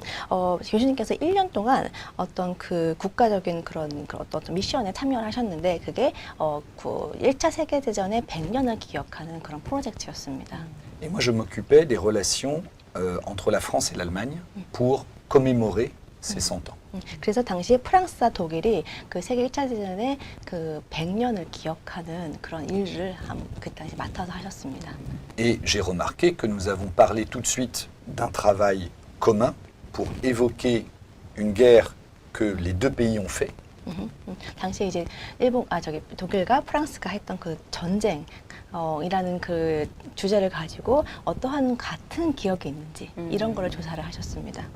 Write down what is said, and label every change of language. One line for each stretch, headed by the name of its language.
Korean: 교수님께서 1년 동안 어떤 그 국가적인 그런 어떤 미션에 참여를 하셨는데 그게 1차 세계대전의 100년을 기억하는 그런 프로젝트였습니다.
French: Et moi, je m'occupais des relations entre la France et l'Allemagne pour commémorer ces 100 ans.
Korean: 그래서 당시 프랑스와 독일이 그 세계 1차 대전의 그 100년을 기억하는 그런 일을 그 당시 맡아서 하셨습니다.
French: Et j'ai remarqué que nous avons parlé tout de suite d'un travail commun pour évoquer une guerre que les deux pays ont fait.
Korean: 당시에 이제 독일과 프랑스가 했던 그 전쟁 이라는 그 주제를 가지고 어떠한 같은 기억이 있는지 이런 거를 조사를 하셨습니다.